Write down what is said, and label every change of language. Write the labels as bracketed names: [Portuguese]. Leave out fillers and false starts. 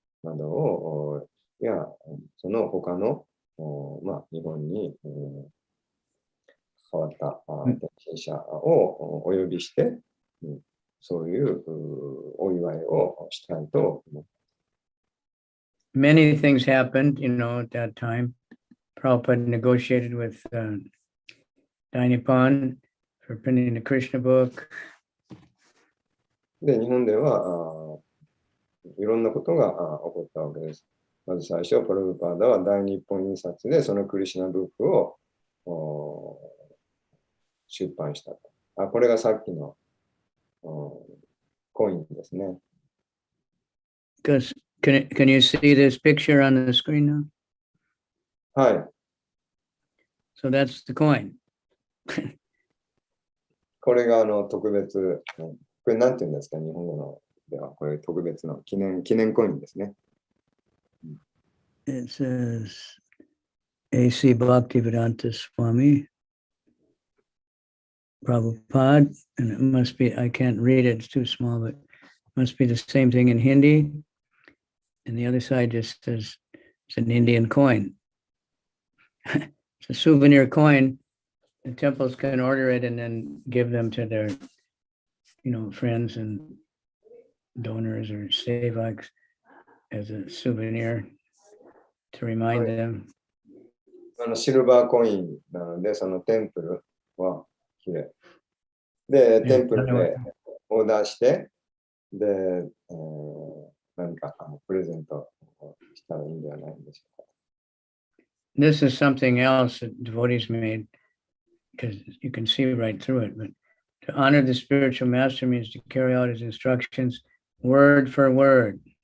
[Japanese] などを、や、その他の、日本に、変わった転身者をお呼びして、そういうお祝いをしたいと思います。 [English] Many things happened, at that time. Prabhupada negotiated with Dainipan for printing the Krishna book. [Japanese] で、日本ではいろんなことが起こったわけです。まず最初、プラブパーダは大日本印刷でそのクリシュナブックを出版したと。これがさっきのコインですね。 [English] Can you see this picture on the screen now? [Japanese] はい。 [English] So that's the coin. [Japanese] これが特別、これなんて言うんですか、日本語のでは。これ特別の記念コインですね。 [English] It says HH KavicandraSwami Prabhupada, and it must be, I can't read it, it's too small, but it must be the same thing in Hindi. And the other side just says it's an Indian coin. It's a souvenir coin. The temples can order it and then give them to their, friends and donors or sevaks as a souvenir to remind them. [Japanese] シルバーコインなので、そのテンプルは綺麗。で、テンプルでオーダーして、で、何かプレゼントしたらいいんではないんでしょうか。 [English] This is something else that devotees made, because you can see right through it. But to honor the spiritual master means to carry out his instructions word for word.